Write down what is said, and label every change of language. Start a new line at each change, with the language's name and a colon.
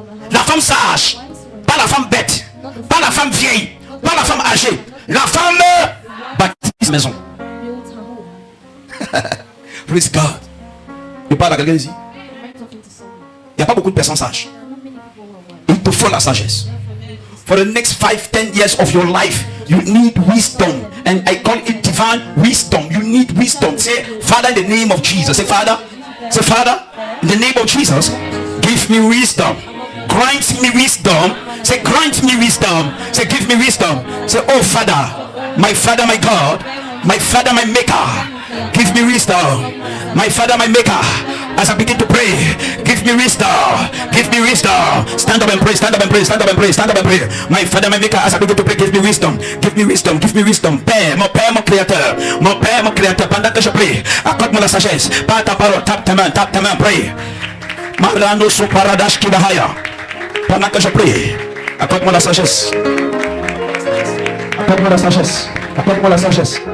French: La femme sage, pas la femme bête, pas la femme vieille, pas la femme âgée. La femme bâtit sa maison.
English: Praise God.
French: Je parle à quelqu'un ici. Il n'y a pas beaucoup de personnes sages. Il te faut la sagesse.
English: For the next 5-10 years of your life, you need wisdom. And I call it divine wisdom. You need wisdom. Say, Father, in the name of Jesus. Say, Father. Say, Father, in the name of Jesus, give me wisdom. Grant me wisdom. Say, grant me wisdom. Say, give me wisdom. Say, oh Father, my God, my Father, my Maker, give me wisdom. My Father, my Maker, as I begin to pray, give me wisdom. Give me wisdom. Stand up and pray. Stand up and pray. Stand up and pray. Stand up and pray. My Father, my Maker, as I begin to pray, give me wisdom. Give me wisdom. Give me wisdom.
French: Père, mon créateur. Mon Père, mon créateur. Pendant que je prie, accorde-moi la sagesse. Par ta parole, tape ta main, prie. Marano sou paradash ki bahaya. Pendant que je prie, accorde-moi la sagesse. Accorde-moi la sagesse. Accorde-moi la sagesse.